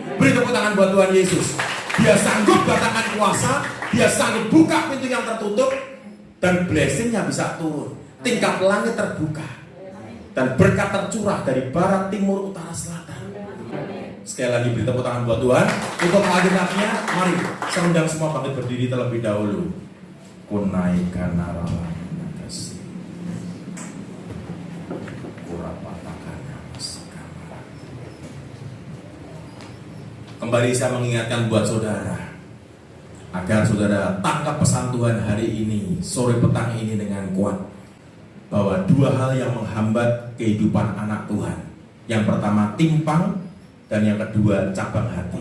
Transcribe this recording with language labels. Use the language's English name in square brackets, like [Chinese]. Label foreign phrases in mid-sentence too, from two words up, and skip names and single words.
[Indonesian] Beri tepuk tangan buat Tuhan Yesus. Dia sanggup datangkan kuasa, dia sanggup buka pintu yang tertutup, dan blessingnya bisa turun. Tingkap langit terbuka, dan berkat tercurah dari barat, timur, utara, selatan. Sekali lagi beri tepuk tangan buat Tuhan. Untuk Alkitabnya, mari saya undang semua bangkit berdiri terlebih dahulu. Kunaikan narawan nagasi, kurapatakan namasakama. Kembali saya mengingatkan buat saudara, agar saudara tangkap pesan Tuhan hari ini, sore petang ini dengan kuat, bahwa dua hal yang menghambat kehidupan anak Tuhan. Yang pertama timpang, dan yang kedua cabang hati.